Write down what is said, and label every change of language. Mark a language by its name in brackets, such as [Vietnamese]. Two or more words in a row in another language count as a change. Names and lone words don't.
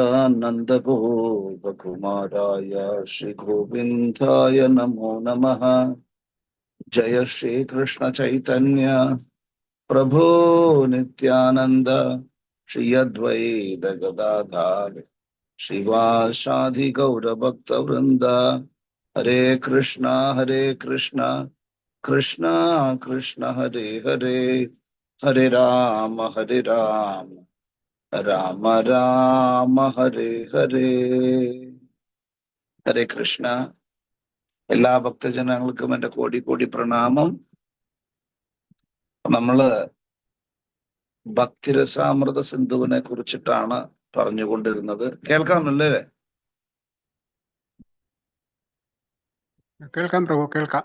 [Sanskrit] Nandagopakumaraya Shri Govindaya Namo Namaha Jaya Shri Krishna Chaitanya Prabhu Nityananda Shri Advaita Gadadhar Shivasadi Gaura Bhakta Vrinda Hare Krishna Krishna Krishna Hare Hare Hare Rama Rama Rama Hare Hare Hare Krishna. [Malayalam] എല്ലാ ഭക്തജനങ്ങൾക്കും എൻ്റെ കോടി കോടി പ്രണാമം. നമ്മള് ഭക്തിരസാമൃത സിന്ധുവിനെ കുറിച്ചിട്ടാണ് പറഞ്ഞുകൊണ്ടിരുന്നത്. കേൾക്കാമല്ലേ? കേൾക്കാം പ്രഭു, കേൾക്കാം.